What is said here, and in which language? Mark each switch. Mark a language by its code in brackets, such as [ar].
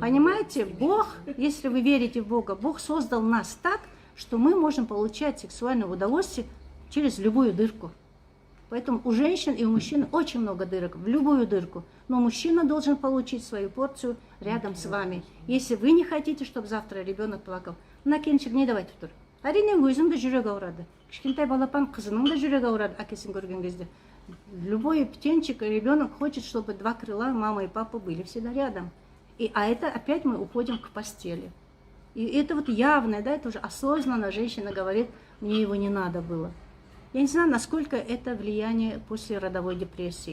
[ru] понимаете, Бог, если вы верите в Бога, Бог создал нас так, что мы можем получать сексуальное удовольствие через любую дырку. Поэтому у женщин и у мужчин очень много дырок, в любую дырку. Но мужчина должен получить свою порцию рядом с вами. Если вы не хотите, чтобы завтра ребенок плакал, на келіншек не давайте тұр. [kk] Әрине өзің де жүрек ауырады. Кішкентай балапан қызының да жүрек ауырады әкесін көрген кезде. [ru] Любой птенчик, ребенок хочет, чтобы 2 крыла, мама и папа, были всегда рядом. А это опять мы уходим к постели. И это вот явное, да, это уже осознанно женщина говорит: мне его не надо было. Я не знаю, насколько это влияние после родовой депрессии.